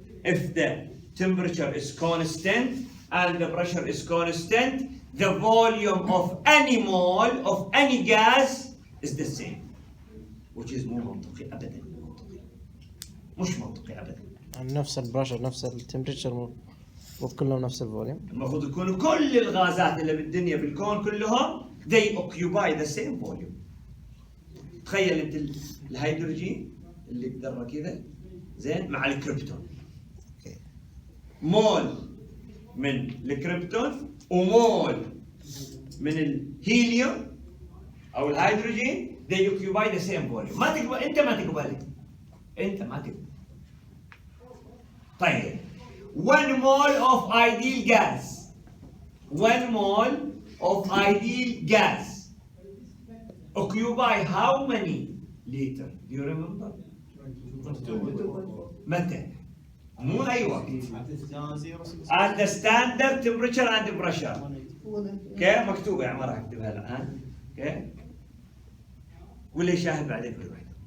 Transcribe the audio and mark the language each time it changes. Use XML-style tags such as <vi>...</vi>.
<en>If the temperature is constant and the pressure is constant, the volume of any mole of any gas is the same. Which is</en> <ar>مو منطقي أبدا، مش منطقي أبدا. نفس البريشر نفس التمبريتشر مو كلهم نفس الفوليوم. المفروض يكونوا كل الغازات اللي بالدنيا بالكون كلهم</ar> <en>they occupy the same volume.</en> <ar>تخيل انت الهيدروجين اللي بدره كذا زين مع الكريبتون. مول من الكريبتون ومول من الهيليوم او الهيدروجين</ar> <en>they occupy the same volume.</en> <ar>ما تقبل انت، ما تقبل انت ما تقبل.</ar> <en>طيب 1 mole of ideal gas, 1 mole of ideal gas occupy how many liter? Do you remember?</en> <ar>متى؟ مو أي وقت.</ar> <en>At the standard temperature and pressure.</en> <ar>اوكي مكتوبة يا عمر اكتبها الآن. اوكي ولا يشاهد بعدين كل واحد.</ar>